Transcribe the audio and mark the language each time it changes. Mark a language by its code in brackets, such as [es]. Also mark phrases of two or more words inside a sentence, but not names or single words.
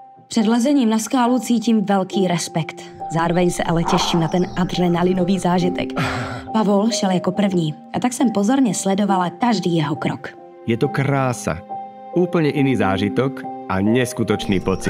[cs] Před lezením na skálu cítím velký respekt. Zároveň se ale těším na ten adrenalinový zážitek. Pavol šel jako první a tak jsem pozorně sledovala každý jeho krok. Je to krása. [sk] Úplne iný zážitok a neskutočný pocit.